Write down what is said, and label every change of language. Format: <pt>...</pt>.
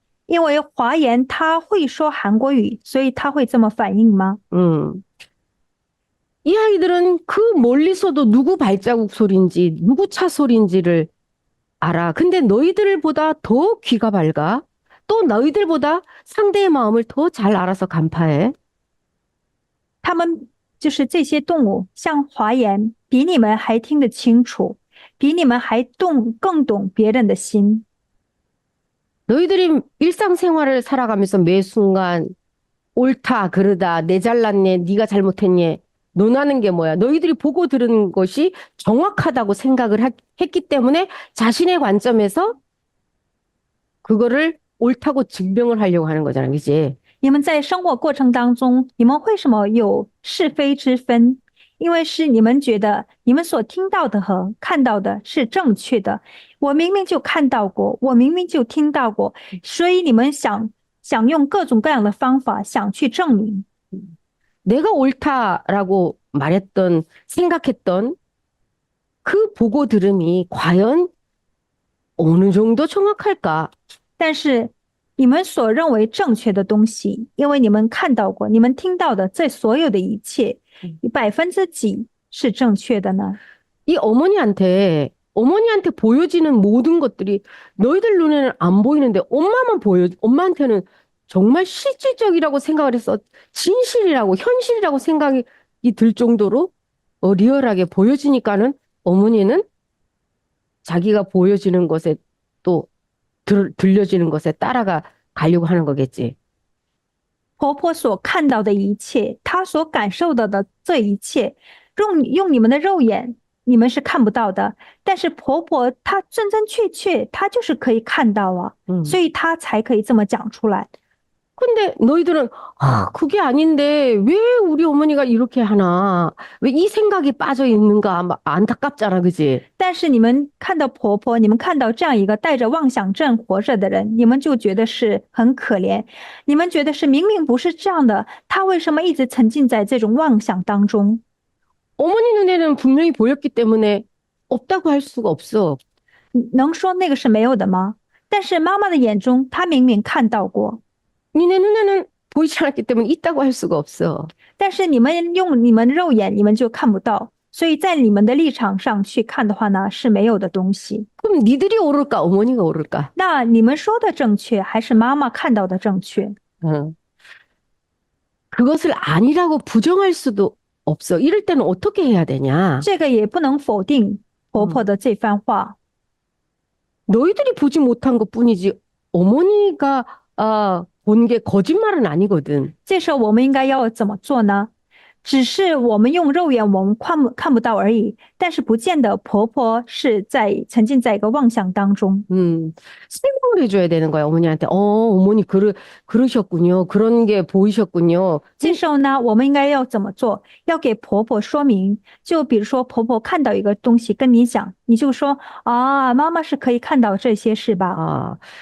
<zh>因为华严他会说韩国语，所以他会这么反应吗？</zh> <ko>이 아이들은 그 멀리서도 누구 발자국 소리인지 누구 차 소리인지를 알아. 근데 너희들보다 더 귀가 밝아. 또 너희들보다 상대의 마음을 더 잘 알아서 간파해.</ko> <zh>他们就是这些动物，像华严，比你们还听得清楚，比你们还更懂别人的心。</zh> <ko>너희들이 일상생활을 살아가면서 매 순간 옳다, 그르다, 내 잘났네, 네가 잘못했네, 논하는 게 뭐야? 너희들이 보고 들은 것이 정확하다고 생각을 했기 때문에 자신의 관점에서 그거를 옳다고 증명을 하려고 하는 거잖아, 그치?</ko> <zh>你们在生活过程当中，你们为什么有是非之分？因为是你们觉得你们所听到的和看到的是正确的，我明明就看到过，我明明就听到过，所以你们想用各种各样的方法想去证明。</zh> <ko>내가 옳다라고 말했던, 생각했던 그 보고 들음이 과연 어느 정도 정확할까?</ko> <zh>但是你们所认为正确的东西，因为你们看到过，你们听到的这所有的一切，几%是正确的呢？</zh> <ko>이 어머니한테 보여지는 모든 것들이 너희들 눈에는 안 보이는데 엄마한테는 정말 실질적이라고 생각을 해서 진실이라고 현실이라고 생각이 들 정도로 리얼하게 보여지니까는 어머니는 자기가 보여지는 것에 또 들려지는 것에 따라가 가려고 하는 거겠지.</ko> <zh>婆婆所看到的一切，她所感受到的这一切，用你们的肉眼，你们是看不到的。但是婆婆她真真切切，她就是可以看到啊，所以她才可以这么讲出来。</zh> <ko>근데 너희들은 그게 아닌데 왜 우리 어머니가 이렇게 하나? 왜 이 생각이 빠져 있는가? 막 안타깝잖아, 그지?</ko> <zh>但是你们看到婆婆，你们看到这样一个带着妄想症活着的人，你们就觉得是很可怜。你们觉得是明明不是这样的，她为什么一直沉浸在这种妄想当中？</zh> <ko>어머니 눈에는 분명히 보였기 때문에 없다고 할 수가 없어.</ko> <zh>能说那个是没有的吗？但是妈妈的眼中，她明明看到过。</zh> <ko>니네 눈에는 보이지 않았기 때문에 있다고 할 수가 없어.</ko> <zh>但是你们用你们肉眼，你们就看不到，所以在你们的立场上去看的话呢，是没有的东西。</zh> <ko>그럼 니들이 옳을까, 어머니가 옳을까?</ko> <zh>那你们说的正确，还是妈妈看到的正确？</zh> <ko>그것을 아니라고 부정할 수도 없어. 이럴 때는 어떻게 해야 되냐?</ko> <zh>这个也不能否定婆婆的这番话。</zh> <ko>너희들이 보지 못한 것뿐이지 어머니가 본 게 거짓말은 아니거든.</ko> <zh>这时候我们应该要怎么做呢？只是我们用肉眼我们看不到而已，但是不见得婆婆是沉浸在一个妄想当中。</zh> <ko>설명을 해줘야 되는 거야, 어머니한테. 어머니 그러셨군요. 그런 게 보이셨군요.</ko> <zh>这时候呢，我们应该要怎么做？要给婆婆说明。就比如说，婆婆看到一个东西跟你讲，你就说啊，妈妈是可以看到这些是吧？</zh>